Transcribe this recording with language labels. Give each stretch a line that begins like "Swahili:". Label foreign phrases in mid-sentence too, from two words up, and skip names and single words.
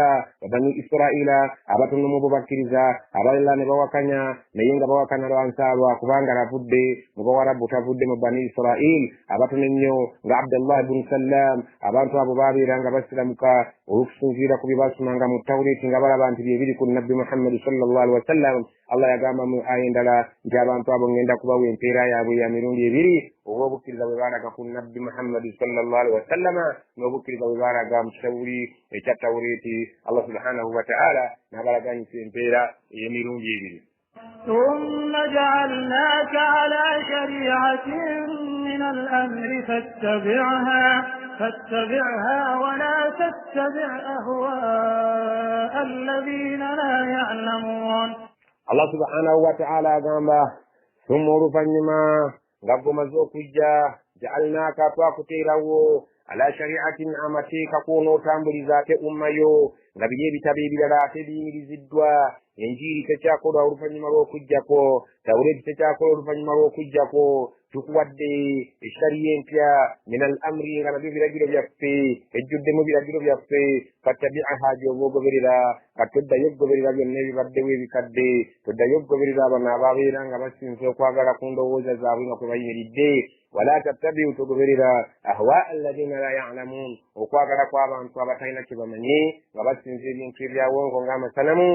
Ganda: Bani Israila abatono mu bo bakkiriza, abalala ne bawakanya, naye nga bawakana lwansaalwa kubanga lavudde mu Bawarabu, tavudde mu Bani Israil. Abatono ennyo nga Abdullah ibn Sallam, abantu abo babeera nga basiramuka okusinziira ku bye basomanga mu Tawureti nga balaba nti bye biri ku nabbi Muhammad
Arabic: صلى الله عليه وسلم.
Ganda: Allah yagamba mu aya endala nti abantu abo ngenda kubawa empeera yaabwe ya mirundi ebiri olw'obukkiriza bwe baalaga ku nabbi Muhammad
Arabic: صلى الله عليه وسلم
Ganda: n'obukkiriza bwe baalaga mu kitawuli ekya Tawureti. Allah
Arabic: سبحانه وتعالى
Ganda: n'abalaganyisa empeera ey'emirundi ebiri.
Arabic: ثم جعلناك على شريعة من الأمر فاتبعها ولا تتبع أهواء الذين لا يعلمون.
Ganda: Allah
Arabic: سبحانه وتعالى
Ganda: agamba thumma oluvanyuma nga gomaze okujja ja'alnaaka twakuteerawo
Arabic: على شريعة,
Ganda: amateeka kw'onootambuliza ate ummayo nga biri ebitabo ebirala ate biyimiriziddwa. Enjiri tekyakola oluvannyuma lw'okujjako, Tawureti tekyakola oluvannyuma lw'okujjako. Tukuwadde eshariya empya
Arabic: من الأمر,
Ganda: nga nabyo biragiro byaffe, ejjuddemu biragiro byaffe. Fattabi'aha, gy'oba ogoberera. Katoddayo okugoberera byonna ebibaddewo ebikadde, toddayo okugoberera abano ababeera nga basinze okwagala ku ndowooza zaabwe nga kwe bayimiridde.
Arabic: ولا تتبع,
Ganda: togoberera
Arabic: أهواء الذين لا يعلمون,
Ganda: okwagala kw'abantu abatalina kye bamanyi nga basinze ebintu ebyawongo ng'amasanamu.